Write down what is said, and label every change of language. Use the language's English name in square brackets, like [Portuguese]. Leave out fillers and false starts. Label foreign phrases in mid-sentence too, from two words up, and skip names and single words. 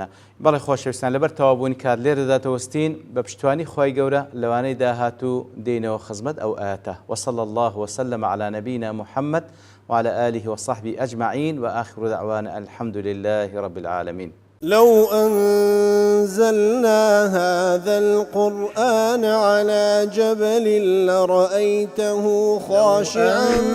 [Central Kurdish] بەڵێ خۆشەویستان لەبەر تەوابوونی کات لێرەدا تەوەستین بە پشتوانی خوای گەورە لەوانەی داهاتوو دێنەوە خزمەت ئەو ئاەتە. [Arabic] وصلى الله وسلم على نبينا محمد وعلى آله وصحبه أجمعين وآخر دعوانا الحمد لله رب العالمين. لو أنزلنا هذا القرآن على جبل لرأيته خاشعا